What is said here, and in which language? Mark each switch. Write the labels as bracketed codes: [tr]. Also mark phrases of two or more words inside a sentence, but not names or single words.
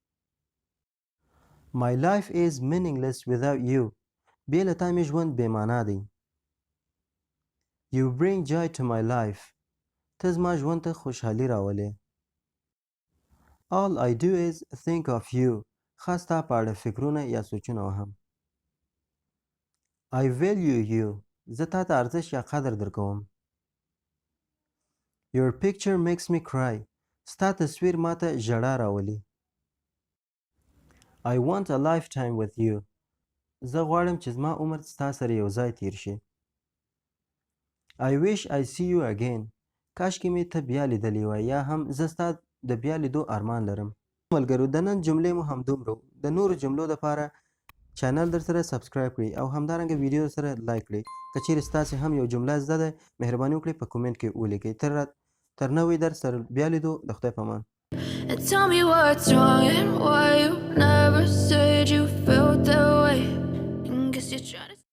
[en] My life is meaningless without you. [ps] بې له تا مې ژوند بې معنا دی. [en] You bring joy to my life. [ps] ته زما ژوند ته خوشحالي راولې. [en] All I do is think of you. [ps] خاص ستا په اړه فکرونه یا سوچونه وهم. [en] I value you. [ps] زه تا ته ارزښت یا قدر درکوم. [en] Your picture makes me cry. [ps] ستا تصویر ما ته ژړا راولي. [en] I want a lifetime with you. [ps] زه غواړم چې زما عمر ستا سره یو ځای تیر شي. [en] I wish I see you again. [ps] کاشکې مې ته بیا لیدلی وای یا هم زه ستا د بیا لیدو ارمان لرم. ملګرو د نن جملې مو همدومره. د نورو جملو دپاره چینل در سره سبسکرایب کړئ او همدارنګه ویډیو سره لایک کړئ. که چیرې ستاسې هم یو جمله زده ده مهرباني وکړئ په کومنټ کې ولیکئ. تر نوی درس سره بیا لیدو. د خدای په امان. [en] Tell me what's wrong and why you never said you felt that way. Guess you're trying to